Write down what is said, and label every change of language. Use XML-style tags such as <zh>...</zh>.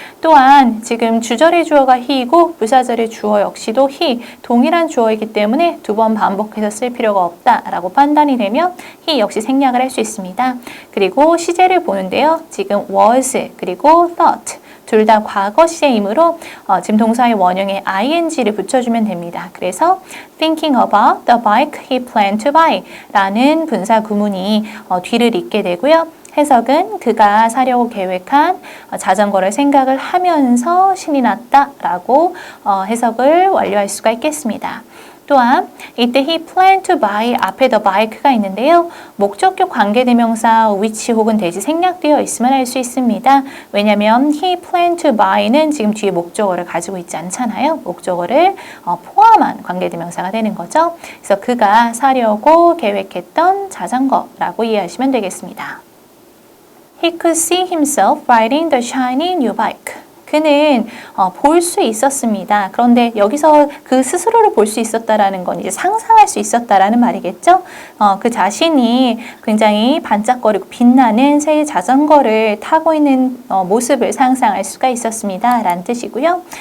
<ko>또한 지금 주절의 주어가 he이고 부사절의 주어 역시도 he, 동일한 주어이기 때문에 두 번 반복해서 쓸 필요가 없다라고 판단이 되면 he 역시 생략을 할 수 있습니다. 그리고 시제를 보는데요. 지금 was 그리고 thought 둘 다 과거 시제이므로 지금 동사의 원형에 ing를 붙여주면 됩니다. 그래서</ko> <en>thinking about the bike he planned to buy</en> <ko>라는 분사 구문이 뒤를 잇게 되고요. 해석은 그가 사려고 계획한 자전거를 생각을 하면서 신이 났다라고 해석을 완료할 수가 있겠습니다. 또한 이때</ko> <en>he planned to buy</en> <ko>앞에 the bike가 있는데요. 목적격 관계대명사 which 혹은 대지 생략되어 있으면 알 수 있습니다. 왜냐하면</ko> <en>he planned to buy</en> <ko>는 지금 뒤에 목적어를 가지고 있지 않잖아요. 목적어를 포함한 관계대명사가 되는 거죠. 그래서 그가 사려고 계획했던 자전거라고 이해하시면 되겠습니다.</ko> <en>He could see himself riding the shiny new bike.</en> <ko>그는 볼 수 있었습니다. 그런데 여기서 그 스스로를 볼 수 있었다라는 건 이제 상상할 수 있었다라는 말이겠죠. 그 자신이 굉장히 반짝거리고 빛나는 새 자전거를 타고 있는 모습을 상상할 수가 있었습니다. 라는 뜻이고요.</ko>